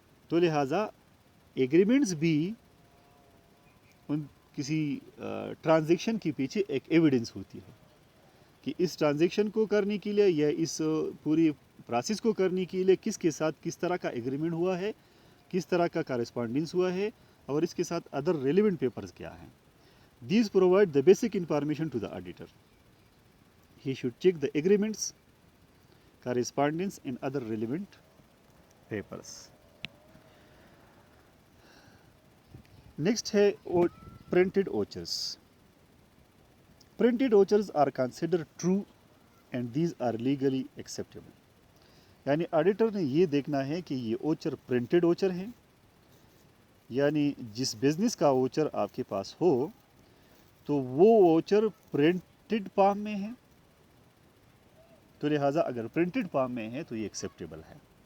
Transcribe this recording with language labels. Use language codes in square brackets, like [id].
[ur] تو لہٰذا ایگریمنٹس بھی ان کسی ٹرانزیکشن کے پیچھے ایک ایویڈنس ہوتی ہے کہ اس ٹرانزیکشن کو کرنے کے لیے یا اس پوری پروسیس کو کرنے کے لیے کس کے ساتھ کس طرح کا ایگریمنٹ ہوا ہے، کس طرح کا کارسپونڈنس ہوا ہے اور اس کے ساتھ ادر ریلیونٹ پیپرز کیا ہیں. [en] These provide the basic information to the auditor. He should check the agreements, correspondence and other relevant papers. Next ہے printed vouchers. Printed vouchers are considered true and these are legally acceptable. [ur] یعنی auditor نے یہ دیکھنا ہے کہ یہ voucher printed voucher ہیں، یعنی جس بزنس کا ووچر آپ کے پاس ہو تو وہ ووچر پرنٹڈ فارم میں ہے، تو لہٰذا اگر پرنٹڈ فارم میں ہے تو یہ ایکسیپٹیبل ہے.